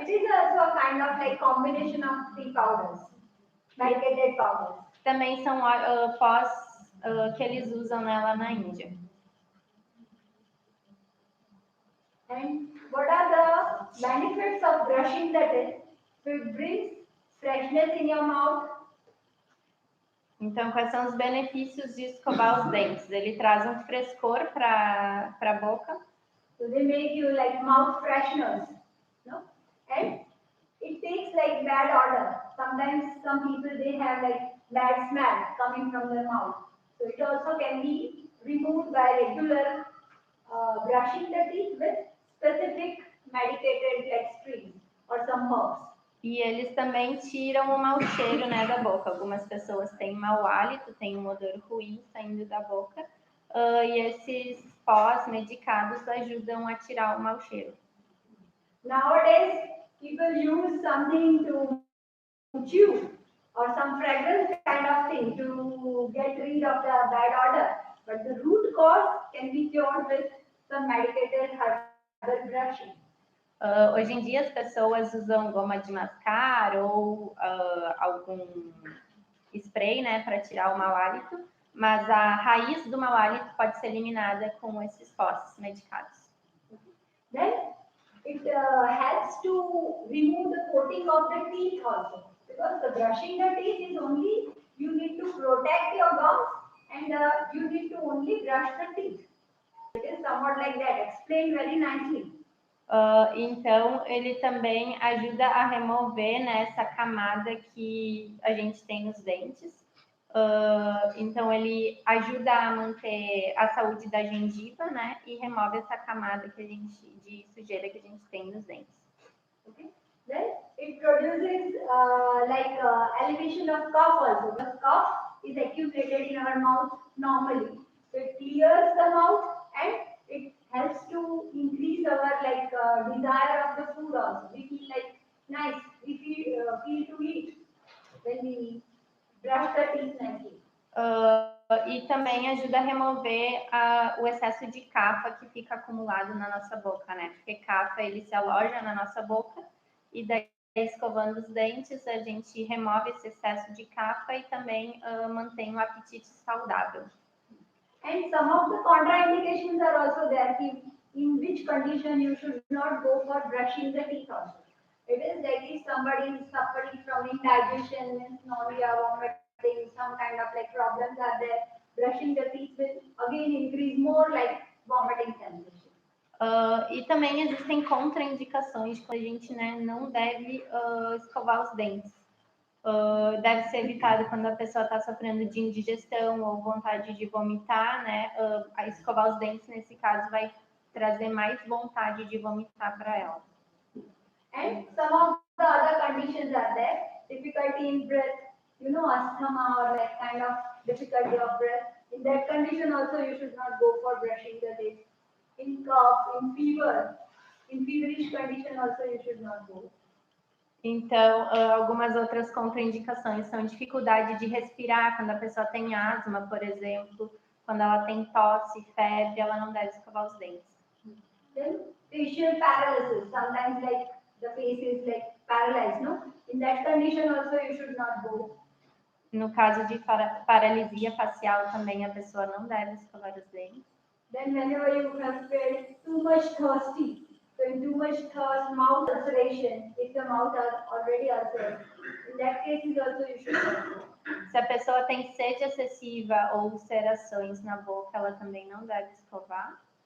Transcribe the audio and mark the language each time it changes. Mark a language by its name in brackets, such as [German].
[English] It is also a kind of like combination of 3 powders. Medicated powders. [Portuguese] Também são pós que eles usam lá na Índia. [English] And what are the benefits of brushing the teeth? So it brings freshness in your mouth. [Portuguese] Então, quais são os benefícios de escovar os dentes? Ele traz um frescor para a boca. [English] So they make you like mouth fresheners, no? And it takes like bad odor. Sometimes some people they have like bad smell coming from their mouth. So it also can be removed by regular brushing the teeth with specific medicated like streams or some herbs. [Portuguese] E eles também tiram o mau cheiro, né, da boca. Algumas pessoas têm mau hálito, têm um odor ruim saindo da boca. E esses pós medicados ajudam a tirar o mau cheiro. [English] Nowadays, people use something to chew or some fragrance kind of thing to get rid of the bad odor. But the root cause can be cured with some medicated herbal brushing. [Portuguese] Hoje em dia as pessoas usam goma de mascar ou algum spray, né, para tirar o mau hálito, mas a raiz do mau hálito pode ser eliminada com esses pós medicados. [English] Then it helps to remove the coating of the teeth also, because the brushing the teeth is only you need to protect your gums and you need to only brush the teeth. It is somewhat like that, explained very nicely. [Portuguese] Então, ele também ajuda a remover, né, essa camada que a gente tem nos dentes. Então, ele ajuda a manter a saúde da gengiva, né, e remove essa camada que a gente, de sujeira que a gente tem nos dentes. [English] Okay. Then it produces elevation of cough also. The cough is accumulated in our mouth normally. So it clears the mouth and it helps to increase our desire of the food also. We feel like nice. We feel to eat when we brush the teeth nicely. [Portuguese] E também ajuda a remover o excesso de cafa que fica acumulado na nossa boca, né? Porque cafa ele se aloja na nossa boca e daí escovando os dentes a gente remove esse excesso de cafa e também mantém o apetite saudável. [English] And some of the contraindications are also there. In which condition you should not go for brushing the teeth also. It is like if somebody is suffering from indigestion, nausea, vomiting, some kind of like problems are there. Brushing the teeth will again increase more like vomiting sensation. [Portuguese] E também existem contraindicações que a gente, né, não deve escovar os dentes. Deve ser evitado quando a pessoa está sofrendo de indigestão ou vontade de vomitar, né? A escovar os dentes, nesse caso, vai trazer mais vontade de vomitar para ela. [English] And some of the other conditions are there. Difficulty in breath, asthma or like kind of difficulty of breath. In that condition also you should not go for brushing the teeth. In cough, in fever, in feverish condition also you should not go. [Portuguese] Então, algumas outras contraindicações são dificuldade de respirar, quando a pessoa tem asma, por exemplo, quando ela tem tosse, febre, ela não deve escovar os dentes. [English] Then facial paralysis, sometimes like the face is like paralyzed, no? In that condition also you should not go. [Portuguese] No caso de paralisia facial também a pessoa não deve escovar os dentes. [English] Then whenever you have felt too much thirsty, so in too much thirst, mouth ulceration, if the mouth is already ulcerated, in that case also you should not go. [Portuguese] Se a pessoa tem sede excessiva ou ulcerações na boca, ela também não deve escovar.